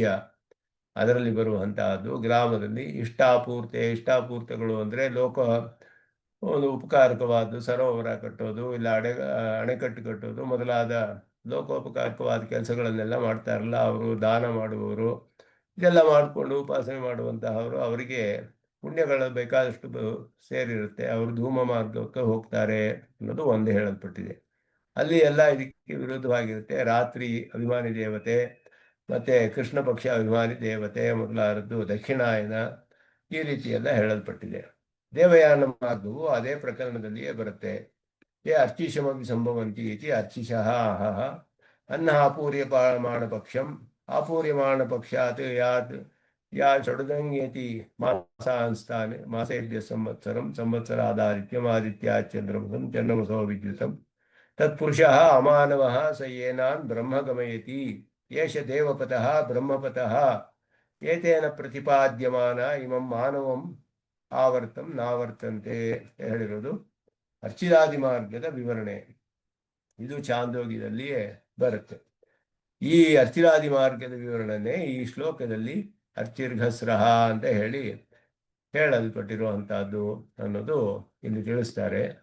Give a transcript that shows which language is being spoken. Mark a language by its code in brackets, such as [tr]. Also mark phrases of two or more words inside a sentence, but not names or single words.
[kn] ಅದರಲ್ಲಿ ಬರುವಂತಹದ್ದು ಗ್ರಾಮದಲ್ಲಿ ಇಷ್ಟಾಪೂರ್ತೆಗಳು ಅಂದರೆ ಲೋಕ ಒಂದು ಉಪಕಾರಕವಾದ ಸರೋವರ ಕಟ್ಟೋದು, ಇಲ್ಲ ಅಣೆಕಟ್ಟು ಕಟ್ಟೋದು ಮೊದಲಾದ ಲೋಕೋಪಕಾರಕವಾದ ಕೆಲಸಗಳನ್ನೆಲ್ಲ ಮಾಡ್ತಾರಲ್ಲ ಅವರು, ದಾನ ಮಾಡುವವರು, ಇದೆಲ್ಲ ಮಾಡಿಕೊಂಡು ಉಪಾಸನೆ ಮಾಡುವಂತಹವರು, ಅವರಿಗೆ ಪುಣ್ಯಗಳು ಬೇಕಾದಷ್ಟು ಸೇರಿರುತ್ತೆ, ಅವರು ಧೂಮ ಮಾರ್ಗಕ್ಕೆ ಹೋಗ್ತಾರೆ ಅನ್ನೋದು ಒಂದು ಹೇಳಲ್ಪಟ್ಟಿದೆ. ಅಲ್ಲಿ ಎಲ್ಲ ಇದಕ್ಕೆ ವಿರುದ್ಧವಾಗಿರುತ್ತೆ. ರಾತ್ರಿ ಅಭಿಮಾನಿ ದೇವತೆ ಮತ್ತೆ ಕೃಷ್ಣ ಪಕ್ಷ ಅಭಿಮಾನಿ ದೇವತೆ ಮೊದಲಾದದ್ದು ದಕ್ಷಿಣಾಯನ ಈ ರೀತಿ ಎಲ್ಲ ಹೇಳಲ್ಪಟ್ಟಿದೆ. ದೇವಯಾನ ಮಾರ್ಗವು ಅದೇ ಪ್ರಕರಣದಲ್ಲಿಯೇ ಬರುತ್ತೆ. [sa] ಯೇ ಅರ್ಚಿಷಮಿ ಸಂಭವಂತಿ ಇತಿ ಅರ್ಚಿಷಃ ಅಹಃ ಅನ್ನ ಆಪೂರ್ಯಮಾಣ ಪಕ್ಷಂ ಆಪೂರ್ಯಮಾಣ ಪಕ್ಷಾತ್ ಯಾತ್ ಯಾ ಷಡುದಂಗೇತಿ ಮಾಸಾಂಸ್ತಾನೆ ಮಾಸೇಭ್ಯ ಸಂವತ್ಸರಂ ಸಂವತ್ಸರಾದಾದಿತ್ಯಂ ಆದಿತ್ಯಾತ್ ಚಂದ್ರಮಸಂ ಚಂದ್ರಮಸೋ ವಿದ್ಯುತಂ ತತ್ಪುರುಷಃ ಅಮಾನವಃ ಸ ಏನಾನ್ ಬ್ರಹ್ಮ ಗಮಯತಿ ಏಷ ದೇವಪತಃ ಬ್ರಹ್ಮಪತಃ ಏತೇನ ಪ್ರತಿಪಾದ್ಯಮಾನ ಇಮಂ ಮಾನವಂ ಆವರ್ತಂ ನಾವರ್ತಂತೆ [kn] ಹೇಳಿರೋದು ಅರ್ಚಿರಾದಿ ಮಾರ್ಗದ ವಿವರಣೆ. ಇದು ಚಾಂದೋಗ್ಯದಲ್ಲಿಯೇ ಬರುತ್ತೆ. ಈ ಅರ್ಚಿರಾದಿ ಮಾರ್ಗದ ವಿವರಣೆ ಈ ಶ್ಲೋಕದಲ್ಲಿ ಅರ್ಚಿರ್ಘಸ್ರಹ ಅಂತ ಹೇಳಲ್ಪಟ್ಟಿರುವಂತಹದ್ದು ಅನ್ನೋದು ಇಲ್ಲಿ ತಿಳಿಸ್ತಾರೆ.